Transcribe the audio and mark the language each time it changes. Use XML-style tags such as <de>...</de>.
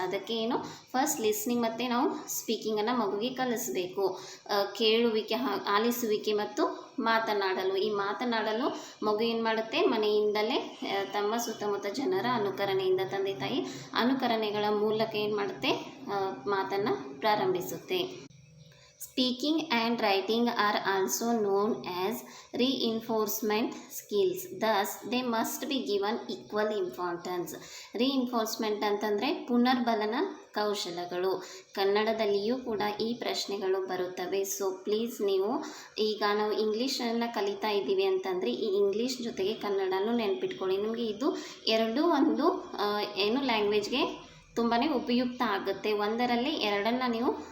<kn>ಅದಕ್ಕೆ first listening ಮತ್ತು ನಾವು ಸ್ಪೀಕಿಂಗನ್ನು ಮಗುವಿಗೆ ಕಲಿಸಬೇಕು. ಕೇಳುವಿಕೆ, ಆಲಿಸುವಿಕೆ ಮತ್ತು ಮಾತನಾಡಲು. ಈ ಮಾತನಾಡಲು ಮಗು ಏನು ಮಾಡುತ್ತೆ, ಮನೆಯಿಂದಲೇ ತಮ್ಮ ಸುತ್ತಮುತ್ತ ಜನರ ಅನುಕರಣೆಯಿಂದ, ತಂದೆ ತಾಯಿ ಅನುಕರಣೆಗಳ ಮೂಲಕ ಏನು ಮಾಡುತ್ತೆ, ಮಾತನ್ನು ಪ್ರಾರಂಭಿಸುತ್ತೆ.</kn> <en>Speaking and writing are also known as reinforcement skills. Thus, they must be given equal importance.</en> <kn>Reinforcement ಅಂತಂದರೆ ಪುನರ್ಬಲನ ಕೌಶಲಗಳು. ಕನ್ನಡದಲ್ಲಿಯೂ ಕೂಡ ಈ ಪ್ರಶ್ನೆಗಳು ಬರುತ್ತವೆ. ಪ್ಲೀಸ್ ನೀವು ಈಗ ನಾವು ಇಂಗ್ಲೀಷನ್ನು ಕಲಿತಾ ಇದ್ದೀವಿ ಅಂತಂದರೆ ಈ ಇಂಗ್ಲೀಷ್ ಜೊತೆಗೆ ಕನ್ನಡನೂ ನೆನಪಿಟ್ಕೊಳ್ಳಿ. ನಿಮಗೆ ಇದು ಎರಡೂ ಒಂದು ಲ್ಯಾಂಗ್ವೇಜ್ಗೆ ತುಂಬಾ ಉಪಯುಕ್ತ ಆಗುತ್ತೆ. ಒಂದರಲ್ಲಿ ಎರಡನ್ನು ನೀವು</kn>